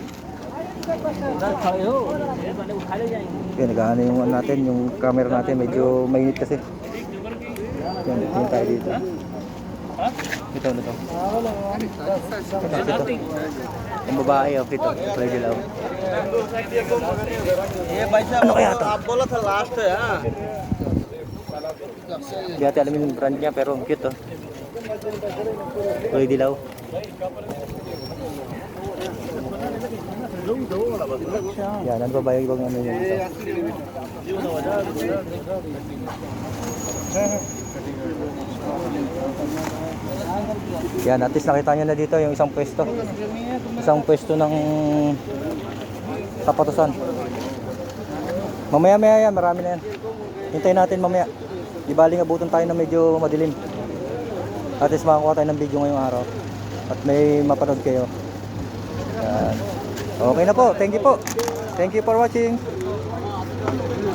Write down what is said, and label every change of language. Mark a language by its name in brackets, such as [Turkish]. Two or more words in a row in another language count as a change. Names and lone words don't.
[Filipino] Yan, nag-ano yung ano natin, yung camera natin, medyo mainit kasi. Yan, tingin tayo dito. Ito. Ito. Ang babae, oh, ito. Kulay dilaw. Ano kaya ito? [Hindi] आप बोला था लास्ट है हाँ [Filipino] Hindi natin alam yung brand niya, pero ang cute, oh. Kulay dilaw. Yan, ano ba ba yung ibang ano yun ito? Yan, at least nakita nyo na dito yung isang pwesto. Isang pwesto ng sapatusan. Mamaya yan, marami na yan. Hintayin natin mamaya. Di baling abutan tayo na medyo madilim. At least makakuha tayo ng video ngayong araw. At may mapanood kayo. Yan. Okay na po. [English] Thank you po. Thank you for watching.